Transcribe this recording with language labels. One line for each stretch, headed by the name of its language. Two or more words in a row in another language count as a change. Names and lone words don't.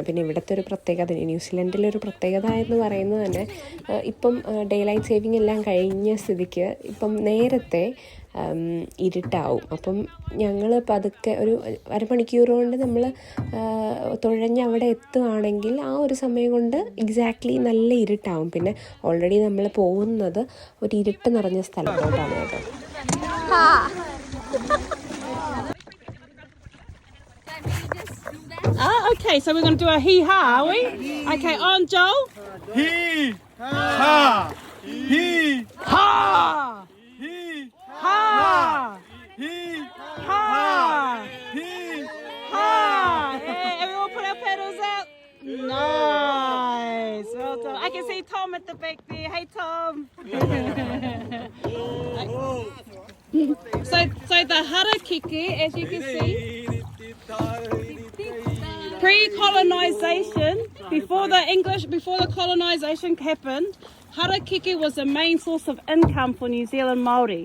Malayalam: പിന്നെ ഇവിടുത്തെ ഒരു പ്രത്യേകത, ന്യൂസിലൻഡിലെ ഒരു പ്രത്യേകത എന്ന് പറയുന്നത് തന്നെ ഇപ്പം
English: day light saving
Malayalam: എല്ലാം കഴിഞ്ഞ സ്ഥിതിക്ക് ഇപ്പം നേരത്തെ ഇരുട്ടാവും. അപ്പം ഞങ്ങൾ പതുക്കെ ഒരു അരമണിക്കൂർ കൊണ്ട് നമ്മൾ തുഴഞ്ഞ് അവിടെ എത്തുകയാണെങ്കിൽ ആ ഒരു സമയം കൊണ്ട് എക്സാക്ട്ലി നല്ല ഇരുട്ടാവും. പിന്നെ ഓൾറെഡി നമ്മൾ പോകുന്നത് ഒരു ഇരുട്ട് നിറഞ്ഞ സ്ഥലത്തോട്ടാണ് കേട്ടോ.
English: Okay, so we're going to do a hee-ha, are we? Okay, on Joel. Hee-ha! Ha! Ha! Ha! Ha! Yeah, everyone put our pedals out. Nice. Well done. I can see Tom at the back there. Hey, Tom. So the harakeke, as you can see, pre-colonisation, before the colonisation happened, harakeke was the main source of income for New Zealand Māori.